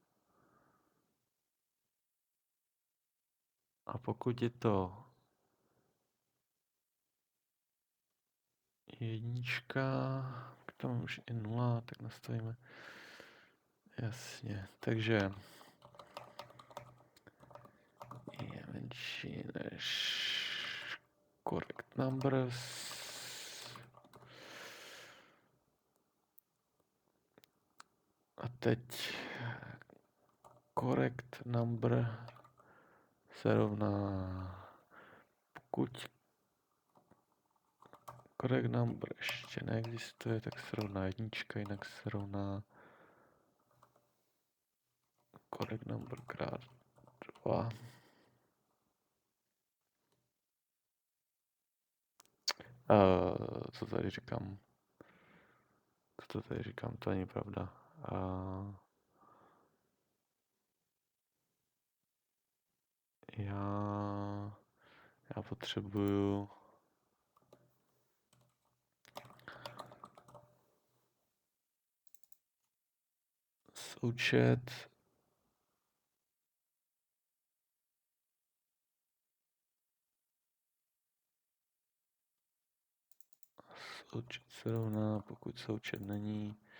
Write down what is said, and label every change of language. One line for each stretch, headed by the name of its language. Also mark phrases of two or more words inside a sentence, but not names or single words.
Czech: a pokud je to jednička, k tomu už je 0, tak nastavíme. Jasně, takže je menší než
English: correct numbers.
Czech: A teď
English: correct number
Czech: se rovná, pokud
English: correct number
Czech: ještě neexistuje, tak se rovná jednička, jinak se rovná
English: correct number
Czech: krát 2. Co tady říkám? To není pravda. Já potřebuju součet se rovná, pokud součet není,